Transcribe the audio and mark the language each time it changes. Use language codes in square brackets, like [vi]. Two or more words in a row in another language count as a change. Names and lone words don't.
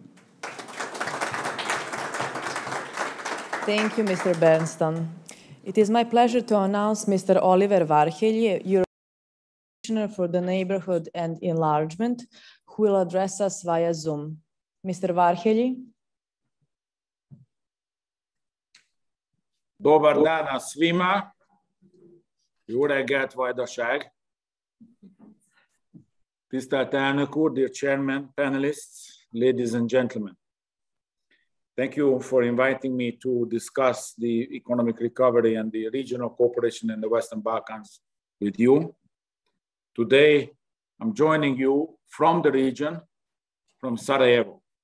[en] Thank you, Mr. Bernstam. It is my pleasure to announce Mr. Oliver Varhelyi, European Commissioner for the Neighborhood and Enlargement, who will address us via Zoom. Mr. Varhelyi. [sr] Dobar dan svima. [hu] Jó reggelt, Vajdaság. Tisztelt elnök úr, [en] dear chairman, panelists, ladies and gentlemen. Thank you for inviting me to discuss the economic recovery and the regional cooperation in the Western Balkans with you. Today, I'm joining you from the region, from Sarajevo.